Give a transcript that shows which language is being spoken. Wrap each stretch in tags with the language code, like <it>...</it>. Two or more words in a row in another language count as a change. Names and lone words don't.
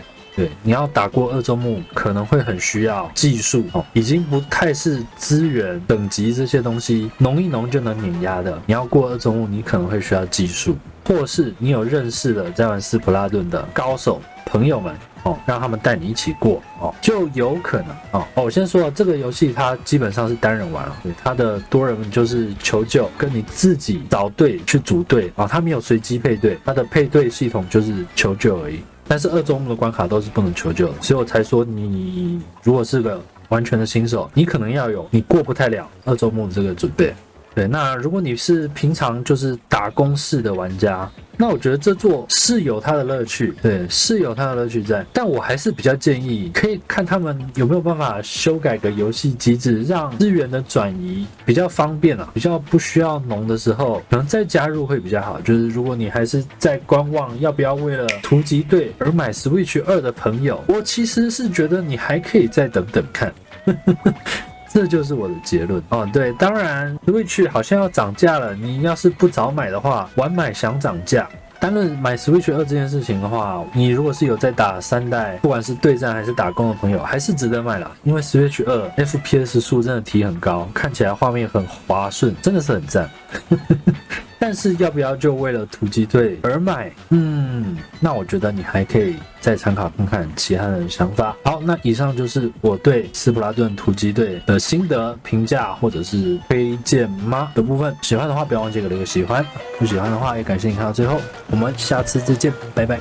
<zh>對，你要打過2周目可能會很需要技術哦，已經不太是資源等級這些東西農一農就能碾壓的。你要過2周目，你可能會需要技術，或是你有認識的在玩斯普拉頓的高手朋友們哦，讓他們帶你一起過哦，就有可能哦。我先說這個遊戲它基本上是單人玩啊，對，它的多人就是求救，跟你自己找隊去組隊啊，它沒有隨機配對，它的配對系統就是求救而已。但是2周目的關卡都是不能求救的，所以我才說你如果是個完全的新手，你可能要有你過不太了2周目的這個準備。對，那如果你是平常就是打工式的玩家，那我覺得這座是有它的樂趣，對，是有它的樂趣在。但我還是比較建議，可以看他們有沒有辦法修改個遊戲機制，讓資源的轉移比較方便啊，比較不需要農的時候，可能再加入會比較好。就是如果你還是在觀望要不要為了突擊隊而買 Switch 2的朋友，我其實是覺得你還可以再等等看。這就是我的結論哦。對，當然 Switch 好像要漲價了，你要是不早買的話，晚買想漲價。單論買 Switch 2這件事情的話，你如果是有在打3代，不管是對戰還是打工的朋友，還是值得買啦。因為 Switch 2 FPS 數真的提很高，看起來畫面很滑順，真的是很讚。但是要不要就為了突擊隊而買？那我覺得你還可以再參考看看其他人的想法。好，那以上就是我對斯普拉頓突擊隊的心得評價或者是推薦嗎的部分。喜歡的話不要忘記給我一個喜歡，不喜歡的話也感謝你看到最後。我們下次再見，拜拜。</zh>